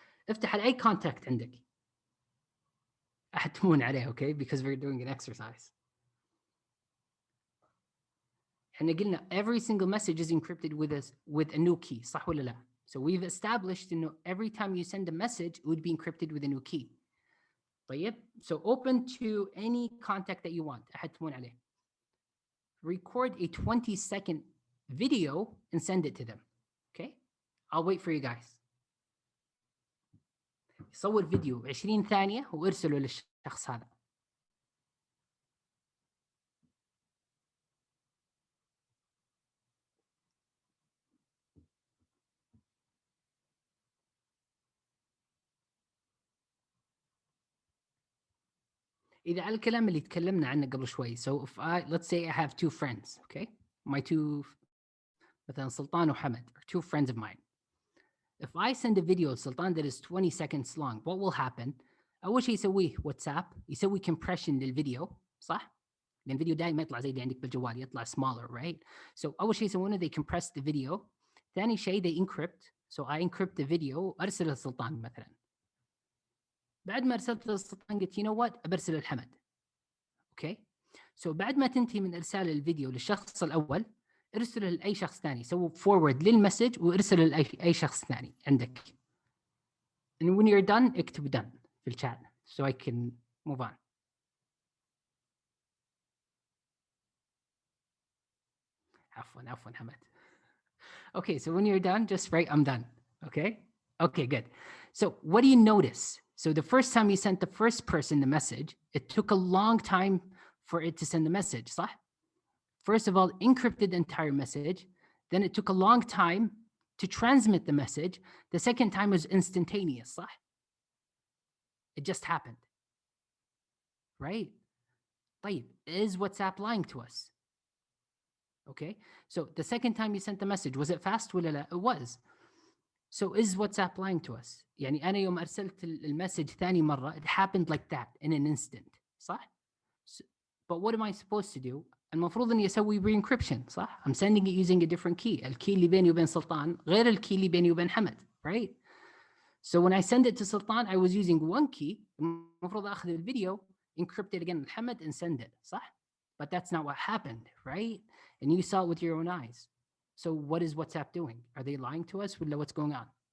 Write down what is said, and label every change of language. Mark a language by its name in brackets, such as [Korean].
[Arabic] افتح أي contact عندك. أحتمون عليه, okay? [English] Because we're doing an exercise. [Arabic] احنا قلنا [English] every single message is encrypted with a new key, [Arabic] صح ولا لا? [English] So we've established every time you send a message, it would be encrypted with a new key. [Arabic] طيب. [English] So open to any contact that you want. [Arabic] أحد تمون عليه. [English] Record a 20-second video and send it to them. Okay? I'll wait for you guys. [Arabic] صور فيديو 20 ثانية وارسله للشخص هذا. إذا على الكلام اللي تكلمنا عنه قبل شوي. [English] So if let's say I have two friends, okay? My two, [Arabic] مثلا سلطان وحمد, [English] are two friends of mine. If I send a video to Sultan that is 20 seconds long, what will happen? [Arabic] أول شيء يسويه واتساب يسوي compression للفيديو, صح؟ لأن الفيديو دائما يطلع زي اللي عندك بالجوال, يطلع [English] smaller, right? So [Arabic] أول شيء يسوونه [English] they compress the video. [Arabic] ثاني شيء [English] they encrypt. So I encrypt the video [Arabic] وأرسله للسلطان مثلا. بعد ما أرسلت للسلطان قلت [English] you know what [Arabic] أبرسل للحمد. [English] Okay? [Arabic] So بعد ما تنتهي من إرسال الفيديو للشخص الأول ارسله لأي شخص ثاني. سووا forward للمسج وارسله لأي شخص ثاني عندك. [English] And when you're done [Arabic] اكتب [English] done [Arabic] في الشات [English] so I can move on. [Arabic] عفوا حمد. [English] Okay, so when you're done, just write I'm done. Okay? Okay, good. So what do you notice? So the first time you sent the first person the message, it took a long time for it to send the message, صح? First of all, encrypted the entire message. Then it took a long time to transmit the message. The second time was instantaneous, صح? It just happened. Right? طيب, is WhatsApp lying to us? Okay, so the second time you sent the message, was it fast [Arabic] ولا لا? [English] It was. So is WhatsApp lying to us? [Arabic] يعني أنا يوم أرسلت المسج ثاني مرة, [English] it happened like that in an instant, [Arabic] صح? [English] So, but what am I supposed to do? [Arabic] المفروض إني أسوي re-encryption, صح? [English] I'm sending it using a different key. [Arabic] الكي اللي بيني وبين سلطان غير الكي اللي بيني وبين حمد, right? [English] So when I send it to Sultan, I was using one key. [Arabic] المفروض أخذ الفيديو, [English] encrypt it again with Hamad and send it, صح? But that's not what happened, right? And you saw it with your own eyes. So what is WhatsApp doing? Are they lying to us? What's going on?